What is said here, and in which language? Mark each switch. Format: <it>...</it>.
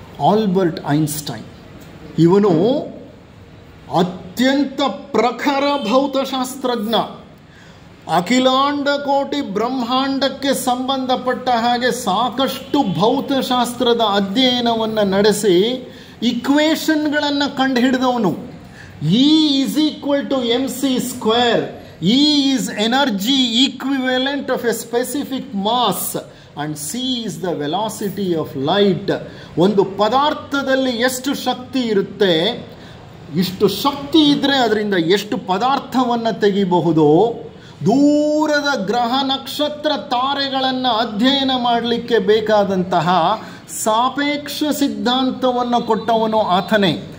<kn>Albert Einstein ಇವನು ಅತ್ಯಂತ ಪ್ರಖರ ಭೌತಶಾಸ್ತ್ರಜ್ಞ. ಅಖಿಲಾಂಡ ಕೋಟಿ ಬ್ರಹ್ಮಾಂಡಕ್ಕೆ ಸಂಬಂಧಪಟ್ಟ ಹಾಗೆ ಸಾಕಷ್ಟು ಭೌತಶಾಸ್ತ್ರದ ಅಧ್ಯಯನವನ್ನು ನಡೆಸಿ ಇಕ್ವೇಷನ್ಗಳನ್ನು ಕಂಡುಹಿಡಿದವನು.</kn> <en>E = mc². E is energy equivalent of a specific mass and c is the velocity of light.</en> <kn>ಒಂದು ಪದಾರ್ಥದಲ್ಲಿ ಎಷ್ಟು ಶಕ್ತಿ ಇರುತ್ತೆ, ಇಷ್ಟು ಶಕ್ತಿ ಇದ್ದರೆ ಅದರಿಂದ ಎಷ್ಟು ಪದಾರ್ಥವನ್ನು ತೆಗಿಬಹುದು. ದೂರದ ಗ್ರಹ ನಕ್ಷತ್ರ ತಾರೆಗಳನ್ನು ಅಧ್ಯಯನ ಮಾಡಲಿಕ್ಕೆ ಬೇಕಾದಂತಹ ಸಾಪೇಕ್ಷ ಸಿದ್ಧಾಂತವನ್ನು ಕೊಟ್ಟವನು ಆತನೇ.</kn>